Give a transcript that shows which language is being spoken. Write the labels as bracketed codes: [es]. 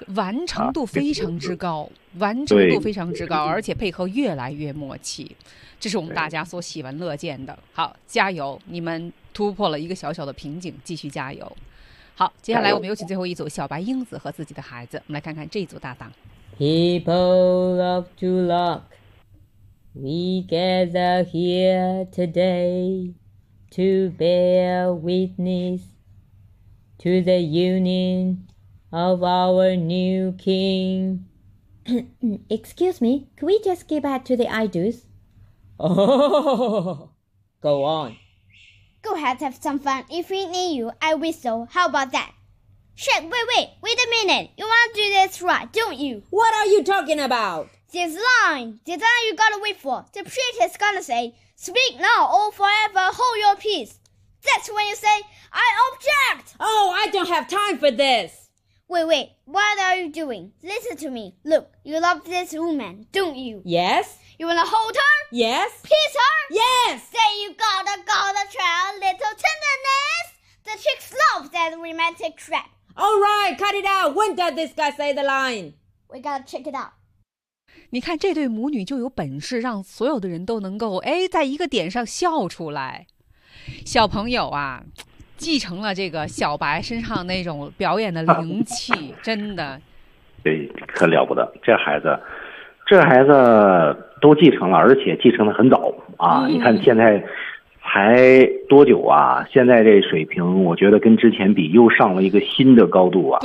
[zh] 完成度非常之高，完成度非常之高，而且配合越来越默契，这是我们大家所喜闻乐见的。好，加油！你们突破了一个小小的瓶颈，继续加油。好，接下来我们有请最后一组小白英子和自己的孩子，我们来看看这一组搭档。 [en] People of Duloc, we gather here today to bear witness to the union of our new king. Excuse me, could we just get back to the idols? Oh, go on. Go ahead, have some fun. If we need you, I whistle. How about that? Shrek, wait a minute. You want to do this right, don't you? What are you talking about? This line you gotta wait for. The preacher's gonna say, speak now or forever hold your peace. That's when you say, I object! Oh, I don't have time for this. Wait, what are you doing? Listen to me. Look, you love this woman, don't you? Yes. You wanna hold her? Yes. Peace her? Yes. Then you gotta try a little tenderness.The chicks love that romantic crap. All right, cut it out. When does this guy say the line? We gotta check it out. [zh] 你看这对母女就有本事让所有的人都能够哎，在一个点上笑出来。小朋友啊，继承了这个小白身上那种表演的灵气，真的。对，可了不得，这孩子都继承了，而且继承的很早啊、嗯、你看现在才多久啊，现在这水平我觉得跟之前比又上了一个新的高度啊。